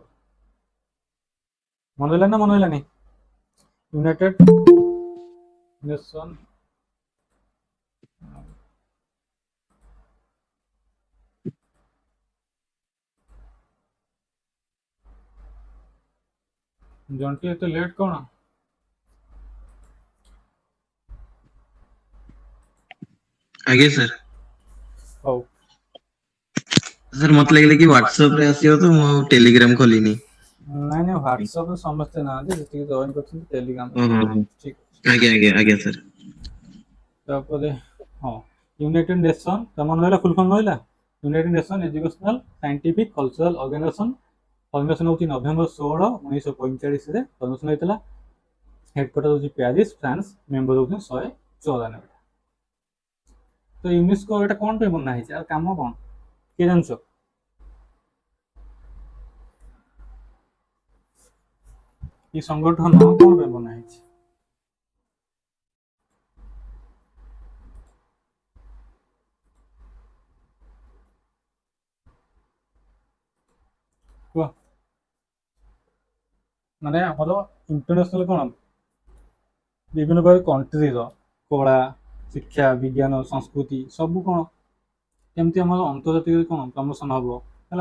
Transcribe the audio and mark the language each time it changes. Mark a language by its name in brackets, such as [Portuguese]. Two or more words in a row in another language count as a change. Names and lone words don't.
[Odia] ମନେ ରହିଲା ନା ମନେ ରହିଲାନି? ୟୁନାଇଟେଡ୍ ନେସନ୍ ଜଣ୍ଟି ଏତେ ଲେଟ୍ କ'ଣ? ଆଗେ ସର। ହଉ, ସର ମତ ଲଗେ କି ହ୍ୱାଟ୍ସଆପ ରେ ଆସିଓ ତୋ ମୁ ଟେଲିଗ୍ରାମ ଖୋଲିନି। ନାଇଁ ନାଇଁ ହ୍ୱାଟ୍ସଆପ୍ରେ ସମସ୍ତେ ନାହାନ୍ତି, ଯେତିକି ଜଏନ୍ କରିଛନ୍ତି ଟେଲିଗ୍ରାମ। ओहो। ଠିକ୍ ଅଛି। ଆଗେ ସର। ତାପରେ ହଁ, ୟୁନାଇଟେଡ୍ ନେସନ୍ ତା ମନେ ରହିଲା? [English] full form [Odia] ରହିଲା? ୟୁନାଇଟେଡ୍ ନେସନ୍ ଏଜୁକେଶନାଲ ସାଇଣ୍ଟିଫିକ୍ କଲଚରାଲ ଅର୍ଗାନାଇଜେସନ୍। ଫର୍ମେସନ୍ ହେଉଛି ନଭେମ୍ବର 16, 1945ରେ ଫର୍ମେସନ୍ ହେଇଥିଲା। ହେଡକ୍ୱାର୍ଟର ହେଉଛି ପ୍ୟାରିସ୍, ଫ୍ରାନ୍ସ। ମେମ୍ବର ହେଉଛନ୍ତି 194। ତ ୟୁନେସ୍କୋ ଏଟା କ'ଣ ପାଇଁ ବନା ହେଇଛି, ଆଉ କାମ କ'ଣ କିଏ ଜାଣିଛ? ଏଇ ସଂଗଠନ କ'ଣ ପାଇଁ ବନା ହେଇଛି? କୁହ। ମାନେ ଆମର ଇଣ୍ଟରନ୍ୟାସନାଲ କ'ଣ ବିଭିନ୍ନ ପ୍ରକାର କଣ୍ଟ୍ରିର କଳା, ଶିକ୍ଷା, ବିଜ୍ଞାନ, ସଂସ୍କୃତି ସବୁ କ'ଣ କେମିତି ଆମର ଅନ୍ତର୍ଜାତୀୟ କ'ଣ ପ୍ରମୋସନ୍ ହେବ ହେଲା।